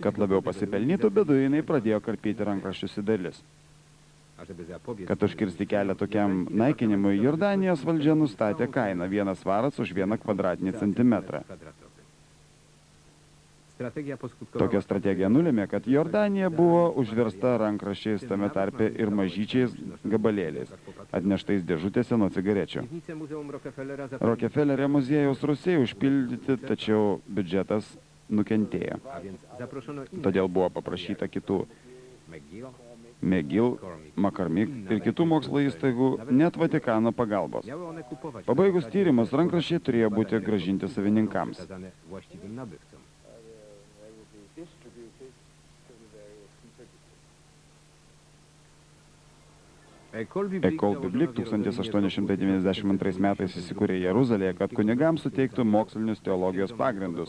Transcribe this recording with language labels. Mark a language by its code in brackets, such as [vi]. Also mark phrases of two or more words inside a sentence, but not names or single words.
[lt] Kad labiau pasipelnytų, beduinai pradėjo karpyti rankraščius į dalis. [pl] a żeby zapobiec [lt] Kad užkirsti kelią tokiam naikinimui, Jordanijos valdžia nustatė kainą 1 svaras už 1 kvadratinį centimetrą. [pl] kwadratowy. Strategia poskutkowała [lt] Tokia strategija nulėmė, kad Jordanija buvo užversta rankraščiais, tame tarpe ir mažyčiais gabalėliais, atneštais dėžutėse nuo cigarečių. [pl] piwnice Muzeum Rockefellera [lt] Rockefellerio muziejaus rūsiai užpildyti, tačiau biudžetas nukentėjo. [pl] a więc zaproszono innych [lt] Todėl buvo paprašyta kitų McGill, McGill, McCormick ir kitų mokslo įstaigų, net Vatikano pagalbos. [pl] miały one kupować [lt] Pabaigus tyrimus, rankraščiai turėjo būti gražinti savininkams. [pl] przekazane właściwym nabywcom. [lt] École Biblik 1892 metais įsikūrė Jeruzalėje, kad kunigams suteiktų mokslinius teologijos pagrindus.